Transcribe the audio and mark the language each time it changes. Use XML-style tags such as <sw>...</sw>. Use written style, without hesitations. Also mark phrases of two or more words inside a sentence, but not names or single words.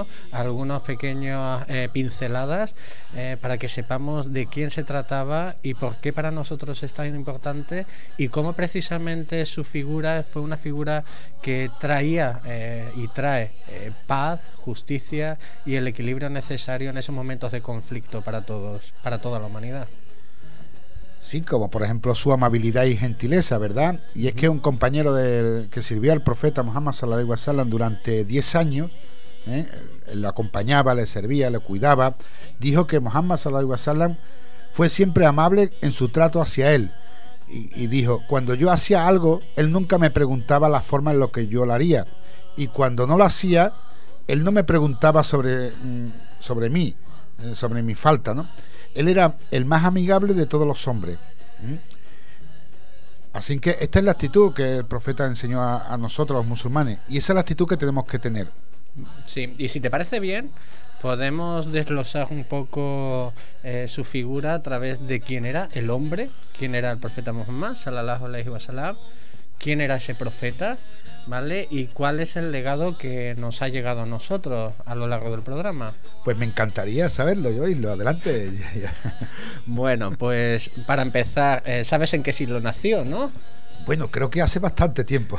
<es>Algunos pequeños pinceladas para que sepamos de quién se trataba y por qué para nosotros es tan importante, y cómo precisamente su figura fue una figura que traía y trae paz, justicia y el equilibrio necesario en esos momentos de conflicto para todos, para toda la humanidad. Sí, como por ejemplo su amabilidad y gentileza, ¿verdad? Y es que un compañero que sirvió al profeta Muhammad</es> <ar>صلى الله عليه وسلم</ar> <es>durante 10 años, él lo acompañaba, le servía, le cuidaba, dijo que Muhammad</es> <ar>صلى الله عليه وسلم</ar> <es>fue siempre amable en su trato hacia él. Y dijo, cuando yo hacía algo, él nunca me preguntaba la forma en la que yo lo haría. Y cuando no lo hacía, él no me preguntaba sobre mí, sobre mi falta, ¿no? Él era el más amigable de todos los hombres. Así que esta es la actitud que el profeta enseñó a nosotros, los musulmanes. Y esa es la actitud que tenemos que tener. Sí, y si te parece bien, podemos desglosar un poco su figura a través de quién era el hombre, quién era el profeta Muhammad</es> <ar>صلى الله عليه وسلم,</ar> <es>quién era ese profeta, ¿vale? Y cuál es el legado que nos ha llegado a nosotros a lo largo del programa. Pues me encantaría saberlo y oírlo. Adelante. Bueno, pues para empezar, ¿sabes en qué siglo nació, no? Bueno, creo que hace bastante tiempo.</es>